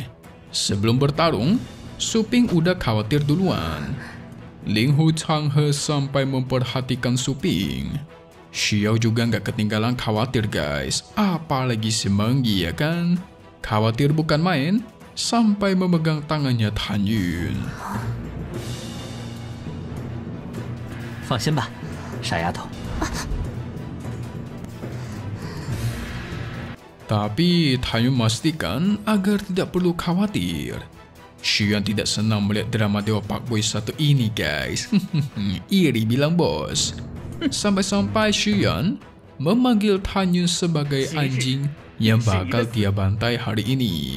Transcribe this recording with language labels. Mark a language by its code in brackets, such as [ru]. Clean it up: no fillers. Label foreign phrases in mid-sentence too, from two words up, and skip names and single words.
[id] Sebelum bertarung, Su Ping udah khawatir duluan. Ling Hu Changhe sampai memperhatikan Su Ping. Xiao juga nggak ketinggalan khawatir guys, apalagi si Meng Yi ya kan. Khawatir bukan main, sampai memegang tangannya Tan Yun. [zh] 放心吧，傻丫头。 [id] Tapi Tan Yun memastikan agar tidak perlu khawatir. Shiyan tidak senang melihat drama Dewa Pak Boy satu ini guys. Iri bilang bos. Sampai-sampai Shiyan memanggil Tan Yun sebagai anjing yang bakal dia bantai hari ini.